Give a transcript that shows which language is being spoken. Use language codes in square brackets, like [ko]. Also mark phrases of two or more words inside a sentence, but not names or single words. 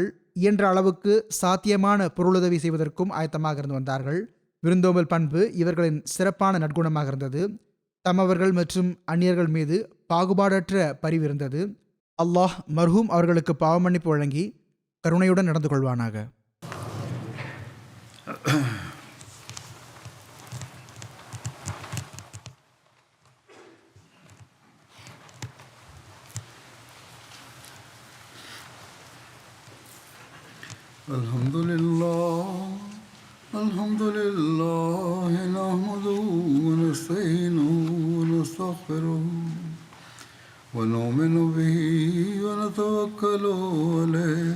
[ta] இயன்ற அளவுக்கு சாத்தியமான பொருளுதவி செய்வதற்கும் ஆயத்தமாக இருந்து வந்தார்கள். விருந்தோம்பல் பண்பு இவர்களின் சிறப்பான நற்குணமாக இருந்தது. தமவர்கள் மற்றும் அந்நியர்கள் மீது பாகுபாடற்ற பரிவு இருந்தது. அல்லாஹ் மர்ஹூம் அவர்களுக்கு பாவமன்னிப்பு வழங்கி கருணையுடன் நடந்து கொள்வானாக. [ar] الحمد لله نحمده ونستعينه ونستغفره ونؤمن به ونتوكل عليه